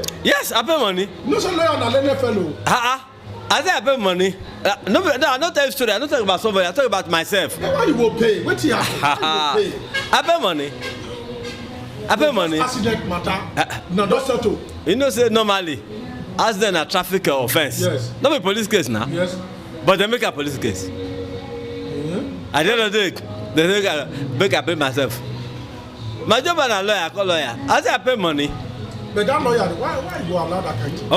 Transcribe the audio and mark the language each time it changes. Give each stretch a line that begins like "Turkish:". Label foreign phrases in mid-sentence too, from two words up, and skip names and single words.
Nigerian Pidgin: Yes, I pay money. No, so lawyer na learned fellow. I say I pay money. No, I don't tell you story. I don't talk about somebody. I talk about myself. Why you go pay? What you happen? Why you go pay? I pay money. I pay money. Accident matter. No, don't settle. You know, say normally, accident a traffic offense. Yes. Not a police case now. Yes. But they make a police case. At the end of the day, they make I pay myself. My job as a lawyer, I call lawyer. I say I pay money. But that lawyer, why you allow that kind of thing?